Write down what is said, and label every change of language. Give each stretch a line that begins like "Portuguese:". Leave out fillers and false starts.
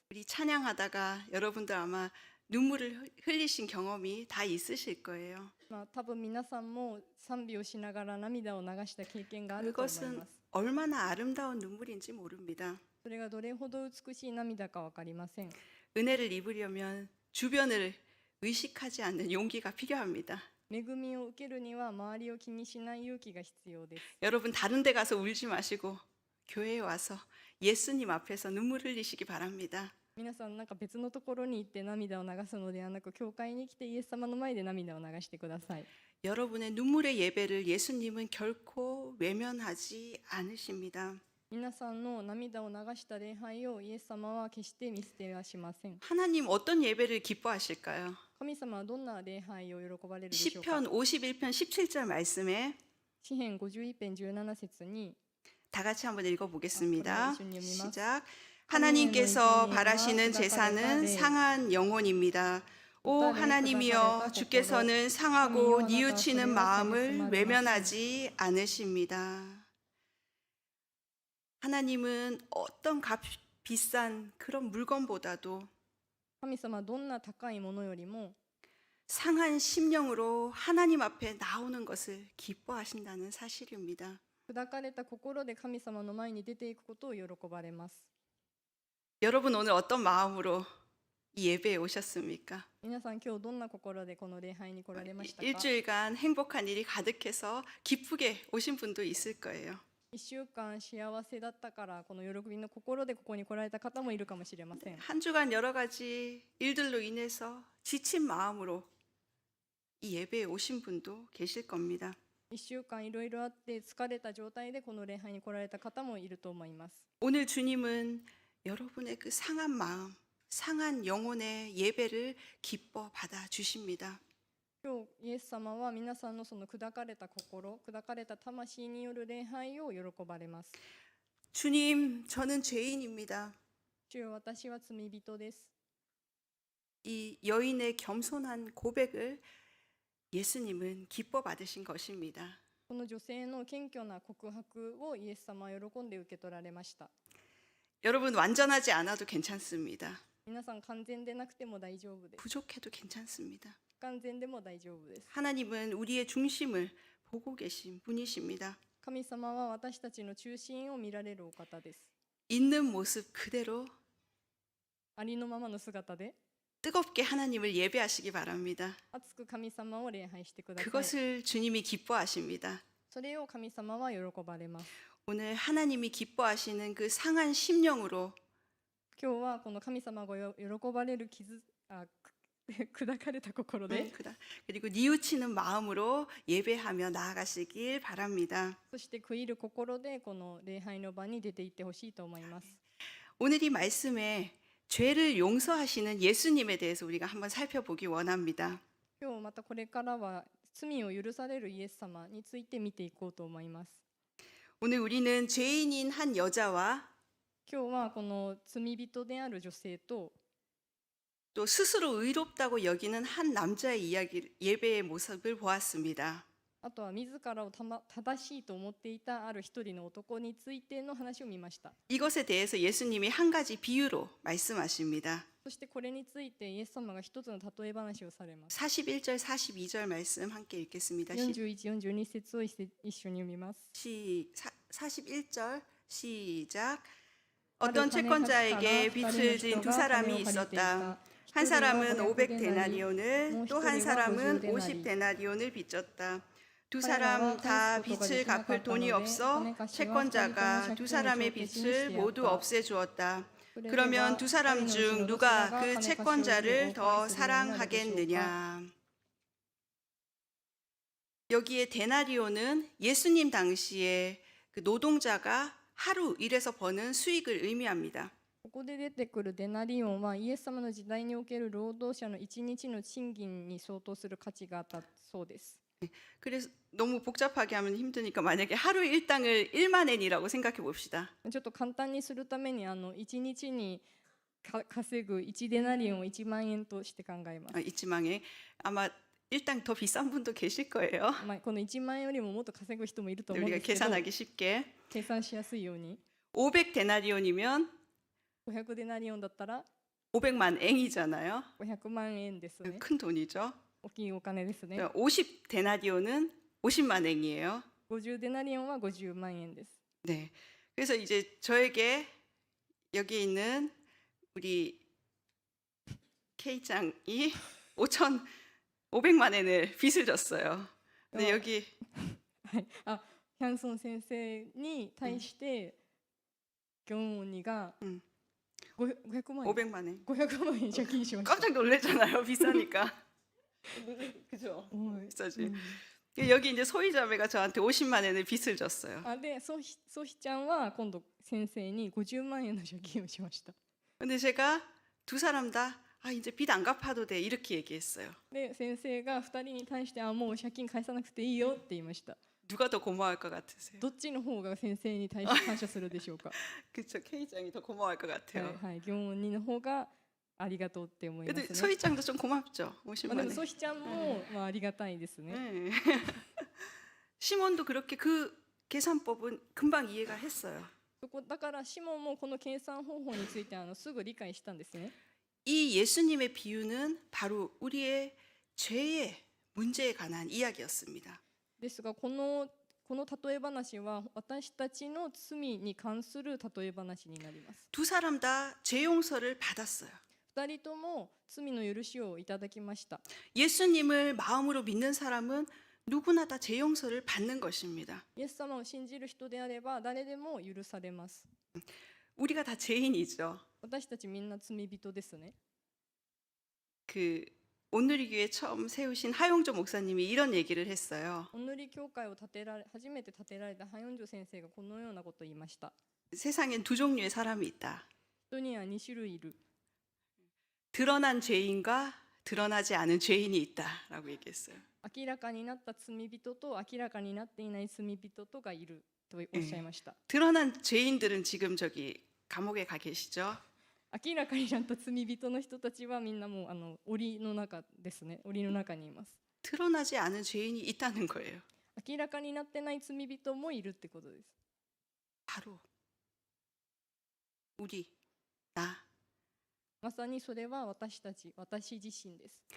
Korean: 우리 찬양하다가 여러분들 아마 눈물을 흘리신 경험이 다 있으실 거예요.
Japanese: 多分皆さんも賛美をしながら涙を流した経験があると思い
Korean: 그것은
Japanese: ます。
Korean: 얼마나 아름다운 눈물인지 모릅니다.
Japanese: それがどれほど美しい涙か分かりません。
Korean: 은혜를 입으려면 주변을 의식하지 않는 용기가 필요합니다.
Japanese: 恵みを受けるには周りを気にしない勇気が必要です。
Korean: 여러분 다른 데 가서 울지 마시고 교회에 와서 예수님 앞에서 눈물 흘리시기 바랍니다.
Japanese: 皆さん別のところに行って涙を流すのではなく教会に来てイエス様の前で涙を流してください。
Korean: 여러분의 눈물의 예배를 예수님은 결코 외면하지 않으십니다.
Japanese: 皆さんの涙を流した礼拝をイエス様は決して見捨てはしません。
Korean: 하나님 어떤 예배를 기뻐하실까요?
Japanese: 神様はどんな礼拝を喜ばれるでしょうか。
Korean: 시편 51편 17절 말씀에
Japanese: 詩編51編17節に
Korean: 다 같이 한번 읽어보겠습니다. 그래, 시작. 하나님께서 바라시는 제사는 상한 영혼입니다. 오 하나님이여 주께서는 상하고 뉘우치는 마음을 외면하지 않으십니다. 하나님은 어떤 비싼 그런 물건보다도
Japanese: 神様はどんな高いものよりも
Korean: 상한 심령으로 하나님 앞에 나오는 것을 기뻐하신다는 사실입니다.
Japanese: 砕かれた心で神様の前に出ていくことを喜ばれます。
Korean: 여러분 오늘 어떤 마음으로 이 예배에 오셨습니까?
Japanese: 皆さん今日どんな心でこの礼拝に来られましたか。
Korean: 일주일간 행복한 일이 가득해서 기쁘게 오신 분도 있을 거예요.
Japanese: 1週間幸せだったからこの喜びの心でここに来られた方もいるかもしれません。
Korean: 한 주간 여러 가지 일들로 인해서 지친 마음으로 이 예배에 오신 분도 계실 겁니다.
Japanese: 1週間いろいろあって疲れた状態でこの礼拝に来られた方もいると思います。
Korean: 오늘 주님은 여러분의 그 상한 마음, 상한 영혼의 예배를 기뻐 받아 주십니다.
Japanese: 今日イエス様は皆さんのその砕かれた心、砕かれた魂による礼拝を喜ばれます。
Korean: 주님, 저는 죄인입니다.
Japanese: 主よ、私は罪人です。
Korean: 이 여인의 겸손한 고백을 예수님은 기뻐 받으신 것입니다.
Japanese: この女性の謙虚な告白をイエス様は喜んで受け取られました。
Korean: 여러분 완전하지 않아도 괜찮습니다.
Japanese: 皆さん完全でなくても大丈夫です。
Korean: 부족해도 괜찮습니다.
Japanese: 不完全でも大丈夫です。
Korean: 하나님은 우리의 중심을 보고 계신 분이십니다.
Japanese: 神様は私たちの中心を見られるお方です。
Korean: 있는 모습 그대로
Japanese: ありのままの姿で
Korean: 뜨겁게 하나님을 예배하시기 바랍니다.
Japanese: 熱く神様を礼拝してください。
Korean: 그것을 주님이 기뻐하십니다.
Japanese: それを神様は喜ばれます。
Korean: 오늘 하나님이 기뻐하시는 그 상한 심령으로
Japanese: 今日はこの神様が喜ばれる砕かれた心で、
Korean: 그리고 뉘우치는 마음으로 예배하며 나아가시길 바랍니다.
Japanese: そして悔いる心でこの礼拝の場に出て行ってほしいと思います。
Korean: 오늘 이 말씀에 죄를 용서하시는 예수님에 대해서 우리가 한번 살펴보기 원합니다.
Japanese: 今日またこれからは罪を許されるイエス様について見ていこうと思います。
Korean: 오늘 우리는 죄인인 한 여자와
Japanese: 今日はこの罪人である女性と
Korean: 또 스스로 의롭다고 여기는 한 남자의 이야기, 예배의 모습을 보았습니다.
Japanese: あとは自らを正しいと思っていたある一人の男についての話を見ました。
Korean: 이것에 대해서 예수님이 한 가지 비유로 말씀하십니다.
Japanese: そしてこれについてイエス様が一つの例え話をされます。
Korean: 41절 42절 말씀 함께 읽겠습니다.
Japanese: 41、42節を一緒に読みます。
Korean: 41절 시작. 어떤 채권자에게 빚을 진 두 사람이 있었다. 한 사람은 500데나리온을 또 한 사람은 50데나리온을 빚졌다. 두 사람 다 빚을 갚을 돈이 없어 채권자가 두 사람의 빚을 모두 없애주었다. 그러면 두 사람 중 누가 그 채권자를 더 사랑하겠느냐? 여기에 데나리오는 예수님 당시에 그 노동자가 하루 일해서 버는 수익을 의미합니다.
Japanese: ここで出てくるデナリオンはイエス様の時代における労働者の1日の賃金に相当する価値があったそうです。
Korean: 그래서 너무 복잡하게 하면 힘드니까 만약에 하루 일당을 1만 엔이라고 생각해 봅시다.
Japanese: ちょっと簡単にするために1日に稼ぐ1デナリオンを1万円として考えます。
Korean: 이치망에 아마 일당 더 비싼 분도 계실 거예요.
Japanese: まあこの1万円よりももっと稼ぐ人もいると思うん
Korean: 우리가
Japanese: ですけど、
Korean: 계산하기 쉽게
Japanese: 計算しやすいように
Korean: 500 데나리온이면
Japanese: 500デナリオンだったら
Korean: 500만 엔이잖아요.
Japanese: 500万円ですね。
Korean: 큰 돈이죠.
Japanese: 大きいお金ですね。
Korean: 50 데나리온은 50만 엔이에요.
Japanese: 50デナリオンは50万円です。
Korean: 네. 그래서 이제 저에게 여기 있는 우리 K장이 500만 엔을 빚을 졌어요. 근데 여기
Japanese: はい、ヒャンソン先生に対してギョンオニがうん 500万円
Korean: 500만 엔.
Japanese: 500万円借金しました。
Korean: 깜짝 놀랐잖아요. 비싸니까. 그죠?
Japanese: おい
Korean: 비싸지. 여기 이제 소희자매가 저한테 50만 엔을 빚을 졌어요.
Japanese: でソヒちゃんは今度先生に50万円の借金をしました。
Korean: 근데 제가 두 사람 다 이제 빚 안 갚아도 돼 이렇게 얘기했어요.
Japanese: で先生が2人に対してもう借金返さなくていいよって言いました。
Korean: 누가 더 고마워할 것 같으세요?
Japanese: どっちの方が先生に対して感謝するでしょうか。
Korean: 그쵸. K장이 더 고마워할 것
Japanese: はい
Korean: 같아요.
Japanese: はい、ギョンオニの方がありがとうって思いま
Korean: 근데
Japanese: すね。
Korean: 소희짱도 좀 고맙죠.
Japanese: まあ
Korean: 50만
Japanese: でも
Korean: 엔.
Japanese: ソヒちゃんもありがたいですね。
Korean: 네. 시몬도 그렇게 그 계산법은 금방 이해가 했어요.
Japanese: そこだからシモンもこの計算方法についてすぐ理解したんですね。
Korean: 이 예수님의 비유는 바로 우리의 죄의 문제에 관한 이야기였습니다.
Japanese: ですがこの例え話は私たちの罪に関する例え話になります。
Korean: 두 사람 다 죄 용서를 받았어요.
Japanese: 2人とも罪の許しをいただきました。
Korean: 예수님을 마음으로 믿는 사람은 누구나 다 죄 용서를 받는 것입니다.
Japanese: イエス様を信じる人であれば誰でも許されます。
Korean: 우리가 다 죄인이죠.
Japanese: 私たちみんな罪人ですね。
Korean: 그 오늘의 교회 처음 세우신 하용조 목사님이 이런 얘기를 했어요.
Japanese: お塗り教会を初めて建てられたハヨンジョ先生がこのようなことを言いました。
Korean: 세상엔 두 종류의 사람이 있다.
Japanese: 人には2種類いる。
Korean: 드러난 죄인과 드러나지 않은 죄인이 있다라고 얘기했어요.
Japanese: 明らかになった罪人と明らかになっていない罪人とがいるとおっしゃいました。
Korean: 드러난 죄인들은 지금 저기 감옥에 가 계시죠?
Japanese: 明らかになった罪人の人たちはみんなもう檻の中ですね。檻の中にいます。
Korean: 드러나지 않은 죄인이 있다는 거예요.
Japanese: 明らかになってない罪人もいるってことです。
Korean: 바로 우리, 나.
Japanese: まさにそれは私たち、私自身です。